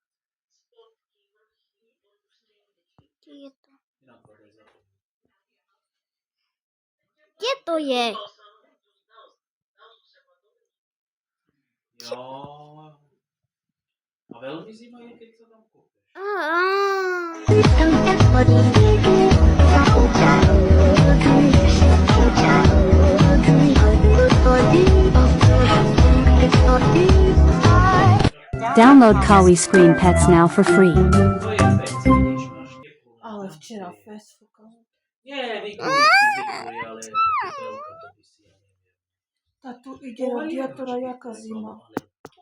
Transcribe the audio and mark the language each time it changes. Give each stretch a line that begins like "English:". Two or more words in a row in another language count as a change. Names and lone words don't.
Slovak: Kde je to? Kde to je? Jo. A veľmi zima je, keď sa tam kúpeš.
English: Download Kawi Screen Pets now for free.
Slovak: To je pec, vidíš, máš teplú. Ale včera fest fúkalo. Nie, vykuj, ale to by si ja neviem. Tá tu ide radiátora, jaká zima. Ale